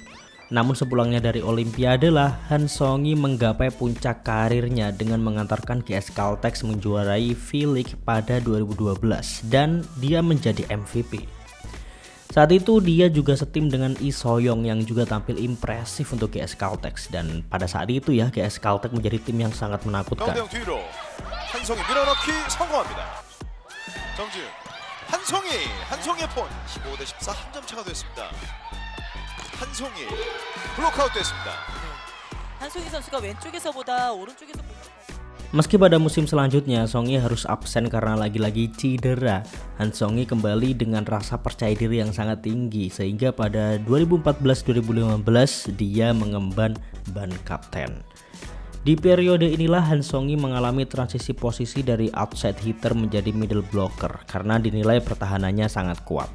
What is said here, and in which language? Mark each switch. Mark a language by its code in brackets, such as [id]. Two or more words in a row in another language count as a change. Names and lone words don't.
[id] Namun sepulangnya dari Olimpiade lah, Han Song-hee menggapai puncak karirnya dengan mengantarkan GS Caltex menjuarai V-League pada 2012 dan dia menjadi MVP. Saat itu dia juga setim dengan Lee So-young yang juga tampil impresif untuk GS Caltex, dan pada saat itu ya GS Caltex menjadi tim yang sangat menakutkan. [ko] 가운데형 뒤로 한송이 밀어넣기 성공합니다. 정지훈 한송이의 폰 15대 14 한 점 차가 됐습니다. 한송이 블록아웃 됐습니다. 한송이 선수가 왼쪽에서보다 오른쪽에서 [id] Meski pada musim selanjutnya Song-hee harus absen karena lagi-lagi cedera, Han Song-hee kembali dengan rasa percaya diri yang sangat tinggi sehingga pada 2014-2015 dia mengemban ban kapten. Di periode inilah Han Song-hee mengalami transisi posisi dari [en] outside hitter [id] menjadi [en] middle blocker [id] karena dinilai pertahanannya sangat kuat.